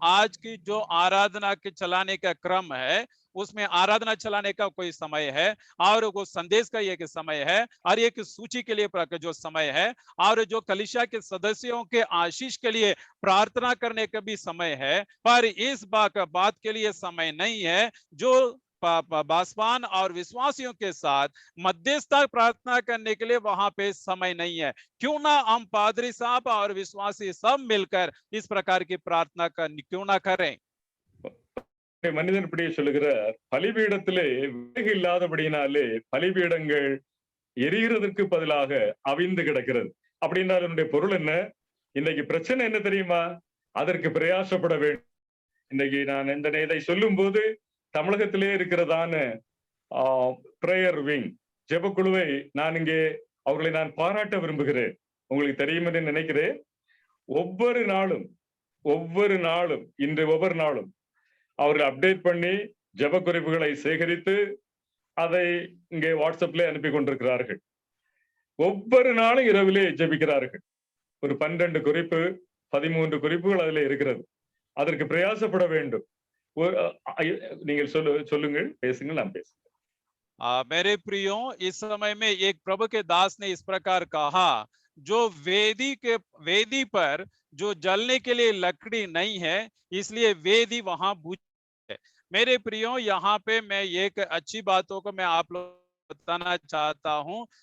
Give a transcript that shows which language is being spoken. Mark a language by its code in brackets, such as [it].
[hi] आज की जो आराधना के चलाने का क्रम है, उसमें आराधना चलाने का कोई समय है और वो संदेश का एक समय है और एक सूची के लिए जो समय है और जो कलीसिया के सदस्यों के आशीष के लिए प्रार्थना करने का भी समय है, पर इस बात के लिए समय नहीं है जो बासवान और विश्वासियों के साथ मध्यस्थता प्रार्थना करने के लिए वहां पे समय नहीं है। क्यों ना हम पादरी साहब और विश्वासी सब मिलकर इस प्रकार की प्रार्थना क्यों ना करें? [ta] மனிதன் இப்படியே சொல்லுகிறார், பலிபீடத்திலே விறகு இல்லாதபடியினாலே பலிபீடங்கள் எரிகிறதற்கு பதிலாக அவிந்து கிடக்கிறது. அப்படின்னா அதனுடைய பொருள் என்ன? இன்னைக்கு பிரச்சனை என்ன தெரியுமா? அதற்கு பிரயாசப்பட வேண்டும். இன்னைக்கு நான் இதை சொல்லும் போது தமிழகத்திலே இருக்கிறதான பிரேயர் விங் ஜெபக்குழுவை நான் இங்கே அவர்களை நான் பாராட்ட விரும்புகிறேன். உங்களுக்கு தெரியும் என்று நினைக்கிறேன். ஒவ்வொரு நாளும் இன்று ஒவ்வொரு நாளும் அவர்கள் அப்டேட் பண்ணி ஜெப குறிப்புகளை சேகரித்து அதை இங்கே வாட்ஸ்அப்ல அனுப்பி கொண்டிருக்கிறார்கள். ஒவ்வொரு நாளும் இரவிலே ஜெபிக்கிறார்கள். ஒரு 12 குறிப்பு 13 குறிப்புகள் அதிலே இருக்கிறது. அதற்கு பிரயாசப்பட வேண்டும். நீங்கள் சொல்லுங்கள், பேசுங்கள், நான் பேசுகிறேன். [hi] मेरे प्रियो, इस समय में एक प्रभु के दास ने इस प्रकार कहा, जो वेदी पर जो जलने के लिए लकड़ी नहीं है, इसलिए वेदी वहां बुझ है। मेरे प्रियो, यहाँ पे मैं एक अच्छी बातों को मैं आप लोग बताना चाहता हूँ।